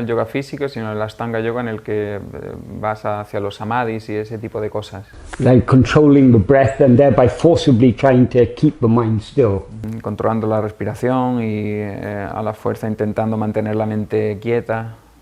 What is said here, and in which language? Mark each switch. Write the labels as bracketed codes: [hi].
[es] El yoga físico, sino el Ashtanga yoga en el que vas hacia los samadhis y ese tipo de cosas. [en] Like controlling the breath and thereby forcibly trying to keep the mind still. [es] Controlando la respiración y a la fuerza intentando mantener la mente quieta.